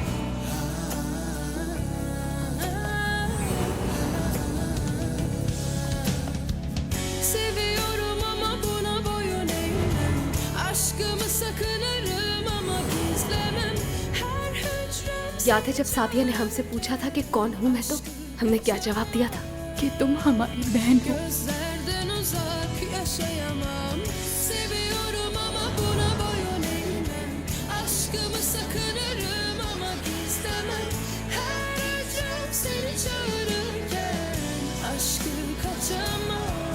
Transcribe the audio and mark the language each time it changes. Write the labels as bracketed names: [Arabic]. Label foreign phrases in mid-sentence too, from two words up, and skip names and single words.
[Turkish] Seviyorum ama buna boyun eğmem. Aşkımı sakınırım ama gizlemem. Her hücrem [Hindi] याद है जब सादिया ने हमसे पूछा था कि कौन हूँ मैं, तो हमने क्या जवाब दिया था? कि तुम हमारी बहन हो। [Turkish] gözlerden uzak yaşayamam. Seviyorum ama buna boyun eğmem. Aşkımı sakınırım ama gizlemem. Her hücrem seni çağırırken aşkı kaçamam.